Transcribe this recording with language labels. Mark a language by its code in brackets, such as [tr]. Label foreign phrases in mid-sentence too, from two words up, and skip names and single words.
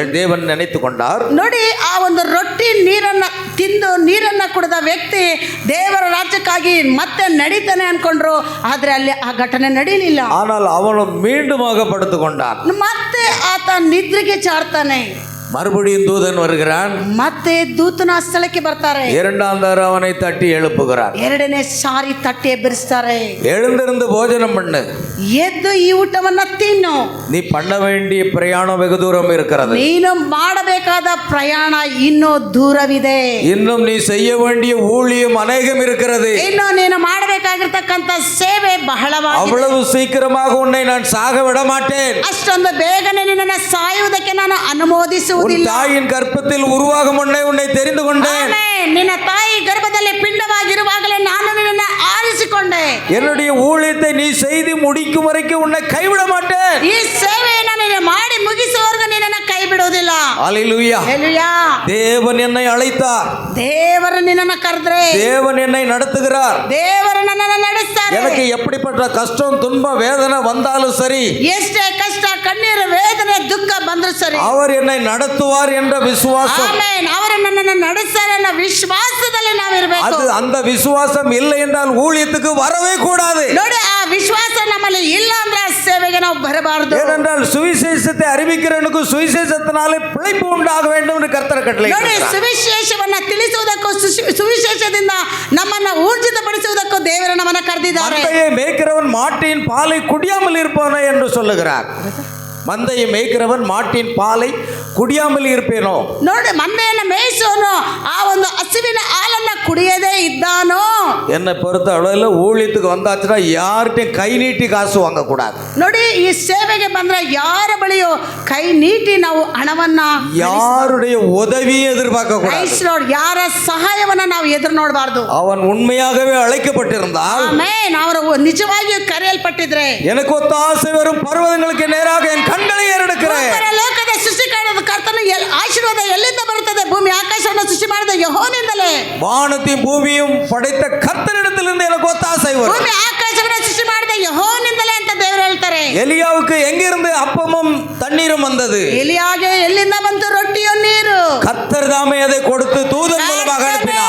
[ta] தேவன் நினைத்து கொண்டார். [kn] ನೋಡಿ ಆ ಒಂದು ರೊಟ್ಟಿ ನೀರನ್ನ ತಿಂದು ನೀರನ್ನ ಕುಡಿದ ವ್ಯಕ್ತಿ ದೇವರ ರಾಜ್ಯಕ್ಕಾಗಿ ಮತ್ತೆ ನಡೀತಾನೆ ಅನ್ಕೊಂಡ್ರು. ಆದ್ರೆ ಅಲ್ಲಿ ಆ ಘಟನೆ ನಡೀಲಿಲ್ಲ. [ta] ஆனால் அவனும் மீண்டுமாக படுத்துக்கொண்டான். [kn] ಮತ್ತೆ ಆತ ನಿದ್ರೆಗೆ ಜಾರ್ತಾನೆ. [ta] மறுபடியும் தூதன் வருகிறான். [kn] ಮತ್ತೆ ದೂತನ ಸ್ಥಳಕ್ಕೆ ಬರ್ತಾರೆ. [ta] இரண்டாம் தடவை அவனை தட்டி எழுப்புகிறார். [kn] ಎರಡನೇ ಸಾರಿ ತಟ್ಟಿ ಎಬ್ಬರಿಸ್ತಾರೆ. [ta] எழுந்திருந்து போஜனம் பண்ணு, [kn] ಎದ್ದು ಈ ಊಟವನ್ನ ತಿನ್ನು, [ta] நீ பண்ண வேண்டிய பிரயாணம் வெகு தூரம் இருக்கிறது. [kn] ನೀನು ಮಾಡಬೇಕಾದ ಪ್ರಯಾಣ ಇನ್ನೂ ದೂರವಿದೆ. [ta] இன்னும் நீ செய்ய வேண்டிய ஊழியம் அநேகம் இருக்கிறது. [kn] ಇನ್ನು ನೀನು ಮಾಡಬೇಕಾಗಿರ್ತಕ್ಕಂಥ ಸೇವೆ ಬಹಳವಾಗಿದೆ. [ta] அவ்வளவு சீக்கிரமாக உன்னை நான் சாக விட மாட்டேன். [kn] ಅಷ್ಟೊಂದು ಬೇಗನೆ ನಿನ್ನನ್ನು ಸಾಯುವುದಕ್ಕೆ ನಾನು ಅನುಮೋದಿಸುವುದಿಲ್ಲ. [ta] தாயின் கர்ப்பத்தில் உருவாகும் முன்னே உன்னை தெரிந்து கொண்டேன். [kn] ಆಮೆನ್. ನಿನ್ನ ತಾಯಿ ಗರ್ಭದಲ್ಲಿ ಪಿಂಡವಾಗಿರುವಾಗಲೇ ನಾನು ನಿನ್ನನ್ನು ಆರಿಸಿಕೊಂಡೆ. [ta] என்னுடைய ஊழியத்தை நீ செய்து முடிக்கும் வரைக்கும் உன்னை கைவிட மாட்டேன். [kn] ಈ ಸೇವೆಯನ್ನು ನೀನು ಮಾಡಿ ಮುಗಿಸುವವರೆಗೂ ನಿನ್ನನ್ನು ಕೈ ಬಿಡುವುದಿಲ್ಲ. [ta] ஹல்லேலூயா. [kn] ಹಲ್ಲೆಲೂಯಾ. [ta] தேவன் என்னை அழைத்தார். [kn] ದೇವರು ನಿನ್ನನ್ನು ಕರೆದ್ರೆ, [ta] தேவன் என்னை நடத்துகிறார். [kn] ದೇವರು ನನ್ನನ್ನು ನಡೆಸ್ತಾರೆ. [ta] எனக்கு எப்படிப்பட்ட கஷ்டம் துன்பம் வேதனை வந்தாலும் சரி, [kn] ಎಷ್ಟೇ ಕಷ್ಟ ಕಣ್ಣೀರು ವೇದನೆ ದುಃಖ ಬಂದ್ರು ಸರಿ, [ta] அவர் என்னை நடத்துவார் என்ற விசுவாசம், [kn] ಆಮೆನ್, ಅವರು ನನ್ನನ್ನು ನಡೆಸ್ತಾರೆ ಅನ್ನೋ ವಿಶ್ವಾಸದಲ್ಲಿ ನಾವಿರ್ಬೇಕು. [ta] அது அந்த விசுவாசம் இல்லை என்றால் ஊழியத்துக்கு வரவே கூடாது. [kn] ನೋಡಿ, ಆ ವಿಶ್ವಾಸ ನಮ್ಮಲ್ಲಿ ಇಲ್ಲ ಅಂದ್ರೆ ಆ ಸೇವೆಗೆ ನಾವು ಬರಬಾರದು. [ta] ஏனென்றால் சுவிசேஷத்தை அறிவிக்கிறவனுக்கு சுவிசேஷத்தினாலே பிழைப்பு உண்டாக வேண்டும் என்று கர்த்தர் கட்டளை. [kn] ನೋಡಿ, ಸುವಿಶೇಷವನ್ನ ತಿಳಿಸುವುದಕ್ಕೂ ಸುವಿಶೇಷದಿಂದ ನಮ್ಮನ್ನ ಊರ್ಜಿತಪಡಿಸುವುದಕ್ಕೂ ದೇವರು ನಮ್ಮನ್ನ ಕರೆದಿದ್ದಾರೆ. [ta] மந்தையை மேய்க்கிறவன் மாட்டின் பாலை குடியாமல் இருப்பானே என்று சொல்லுகிறார். மந்தையை மேய்க்கிறவன் மாட்டின் பாலை குடியாமல் இருப்பேனோ. [kn] ನೋಡಿ, ಮಂದೆಯನ್ನು ಮೇಯಿಸೋನು ಆ ಒಂದು ಹಸುವಿನ ಹಾಲನ್ನ ಕುಡಿಯದೇ ಇದ್ದಾನೋ. [ta] என்னை பொறுத்த அளவில் ஊழியத்துக்கு வந்தாச்சுன்னா யார்கிட்டையும் கை நீட்டி காசு வாங்கக்கூடாது. [kn] ನೋಡಿ, ಈ ಸೇವೆಗೆ ಬಂದ್ರೆ ಯಾರ ಬಳಿಯೋ ಕೈ ನೀಟಿ ನಾವು ಹಣವನ್ನ, [ta] யாருடைய உதவியை எதிர்பார்க்க கூடாது. [kn] ಯಾರ ಸಹಾಯವನ್ನ ನಾವು ಎದುರು ನೋಡಬಾರ್ದು. [ta] அவன் உண்மையாகவே அழைக்கப்பட்டிருந்தால், [kn] ಆಮೆನ್, ಅವರು ನಿಜವಾಗಿಯೂ ಕರೆಯಲ್ಪಟ್ಟಿದ್ರೆ, [ta] எனக்கு ஒத்தாசை வரும் பர்வதங்களுக்கு நேராக என் கண்களை ஏறெடுக்கிறேன். [kn] ಲೋಕದ ಸೃಷ್ಟಿಕಾರದ ಕರ್ತನು ಆಶೀರ್ವಾದ ಎಲ್ಲಿಂದ ಬರುತ್ತದೆ? ಭೂಮಿ ಆಕಾಶವನ್ನು ಸೃಷ್ಟಿ ಮಾಡಿದ ಯೆಹೋವನಿಂದಲೇ. [ta] வானத்தையும் பூமியும் படைத்த கர்த்தரிடத்திலிருந்து எனக்கு ஒத்தாசை வரும். [kn] ಭೂಮಿ ಆಕಾಶವನ್ನು ಸೃಷ್ಟಿ ಮಾಡಿದ ಯೆಹೋವನಿಂದಲೇ ಅಂತ ದೇವರು ಹೇಳ್ತಾರೆ. [ta] எலியாவுக்கு எங்கிருந்து அப்பமும் தண்ணீரும் வந்தது? [kn] ಎಲಿಯಾಗೆ ಎಲ್ಲಿಂದ ಬಂತು ರೊಟ್ಟಿಯೋ ನೀರು? [ta] கர்த்தர் தாமே அதை கொடுத்து தூதன் மூலமாக அனுப்பினார்.